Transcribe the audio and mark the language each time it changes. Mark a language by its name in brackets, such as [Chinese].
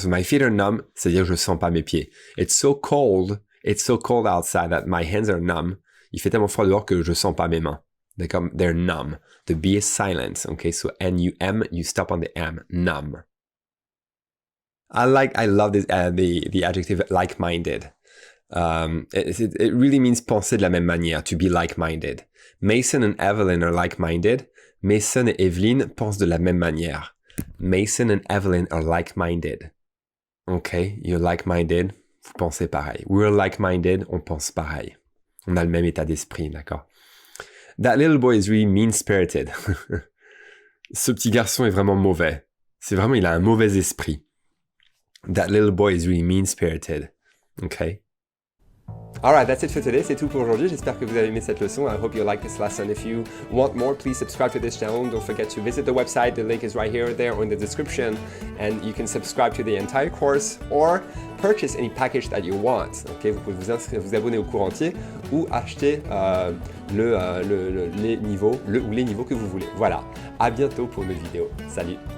[English] So my feet are numb, [French] c'est-à-dire que je sens pas mes pieds. [English] It's so cold outside that my hands are numb. [French] Il fait tellement froid dehors que je sens pas mes mains. [English] D'accord? They're numb. The B is silent. Okay? So N-U-M, you stop on the M. Numb. I love this, the adjective like-minded. It really means [French] penser de la même manière, [English] to be like-minded. Mason and Evelyn are like-minded. [French] Mason et Evelyn pensent de la même manière. [English] Mason and Evelyn are like-minded. Okay, you're like-minded, [French] vous pensez pareil. [English] We're like-minded, [French] on pense pareil. On a le même état d'esprit, d'accord? [English] That little boy is really mean-spirited. [French] Ce petit garçon est vraiment mauvais. C'est vraiment, il a un mauvais esprit. [English] That little boy is really mean-spirited. Okay? Alright, that's it for today. [French] C'est tout pour aujourd'hui. J'espère que vous avez aimé cette leçon. [English] I hope you like this lesson. If you want more, please subscribe to this channel. Don't forget to visit the website. The link is right here or there or in the description. And you can subscribe to the entire course or purchase any package that you want. Okay? [French] Vous pouvez vous abonner au cours entier ou acheter les niveaux que vous voulez. Voilà. À bientôt pour une autre vidéo. Salut!